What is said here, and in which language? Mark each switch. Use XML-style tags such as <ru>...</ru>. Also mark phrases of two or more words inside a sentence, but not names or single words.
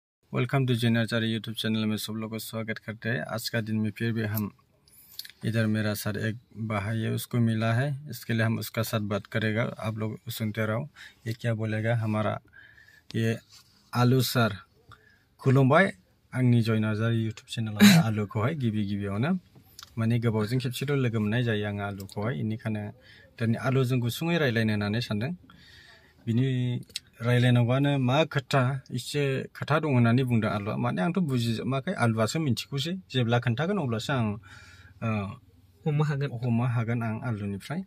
<en>Welcome to</en> <hi>जेनरचारी</hi> <en>YouTube channel</en> <hi>में सब लोगों को स्वागत करते हैं। आज का दिन में फिर भी हम इधर मेरा साथ एक भाई है, उसको मिला है, इसके लिए हम उसका साथ बात करेगा। आप लोग सुनते रहो, ये क्या बोलेगा हमारा ये आलू सर</hi> <brx>खुलुमबाय आंनि जयनार्जारी</brx> <en>YouTube channel</en> <brx>आलू को है गिबी गिबियावनो माने गोबावजों खेबसेल' लोगो मोननाय जायो आं आलुखौहाय, इनिखायनो दिनै आलुजों गुसुङै रायलायनो होननानै सानदों। बिनि रायलायनांगौआनो मा खोथा एसे खोथा दं होननानै बुंदों आलुआ, माने आंथ' बुजिजोबाखै, आलुआसो मिन्थिगौसै, जेब्ला खोन्थागोन अब्लासो आं हमनो हागोन आं आलुनिफ्राय।</brx>